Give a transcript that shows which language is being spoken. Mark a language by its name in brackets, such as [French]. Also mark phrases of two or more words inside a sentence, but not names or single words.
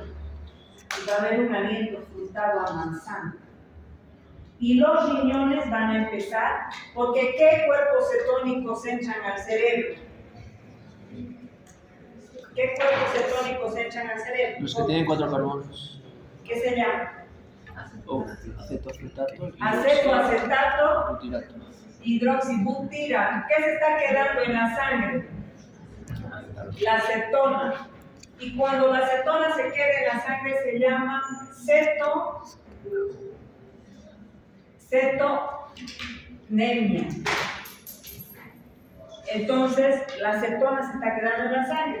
[Spanish] Y va a haber un aliento frutado a manzana. Y los riñones van a empezar, porque ¿qué cuerpos cetónicos entran al cerebro? ¿Qué cuerpos cetónicos entran al cerebro? Los que tienen 4 carbonos. ¿Qué se llama? Acetoacetato. Acetoacetato, Butirato. hidroxibutirato. ¿Qué se está quedando en la sangre? La cetona. Y cuando la cetona se queda en la sangre se llama cetonemia. Entonces, la cetona se está quedando en la sangre.